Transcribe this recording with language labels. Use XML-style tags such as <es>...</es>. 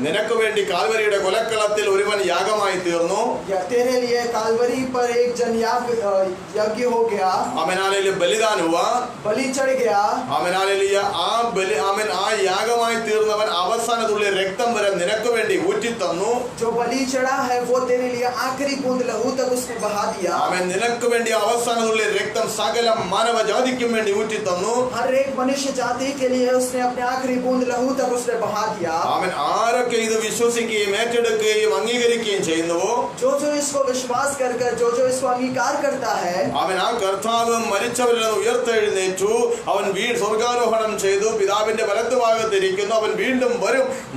<ml>നിനക്ക് വേണ്ടി കാൽവരിയുടെ കൊലക്കളത്തിൽ ഒരുവൻ യാഗമായി തീർന്നു.</ml> <hi>या तेरे लिए कालवरी पर एक जन यज्ञ हो गया, ആമേനാലിൽ ബലിദാൻ हुआ. बलि चढ़ गया.</hi> <ml>ആമേനാലിയ ആ ബലി ആമേൻ ആ യാഗമായി തീർന്നവൻ അവസാന തുള്ളി രക്തം വരെ നിനക്ക് വേണ്ടി ഊറ്റി തന്നു.</ml> <hi>जो बलि चढ़ा है वो तेरे लिए आखिरी बूंद लहू तक उसने बहा दिया.</hi> <ml>ആമേൻ നിനക്ക് വേണ്ടി അവസാന തുള്ളി രക്തം സകല മാനവ ജാതിക്കും വേണ്ടി ഊറ്റി തന്നു.</ml> <hi>हर एक मनुष्य जाति के लिए उसने अपने आखिरी बूंद लहू तक उसने बहा दिया.</hi> <ml>ആമേൻ ആരൊക്കെ ഇത് വിശ്വസിക്കുകയും ഏറ്റെടുക്കുകയും അംഗീകരിക്കുകയും ചെയ്യുന്നുവോ,</ml> <hi>जो इसको विश्वास कर जो इसको अंगीकार करता है,</hi> <ml>അവൻ ആ കർത്താവ് മരിച്ചവരിൽ നിന്ന് ഉയർത്തെഴുന്നേറ്റു. അവൻ സ്വർഗാരോഹണം ചെയ്തു, പിതാവിന്റെ വലത്തുഭാഗത്തിരിക്കുന്നു. അവൻ വീണ്ടും വരും.</ml>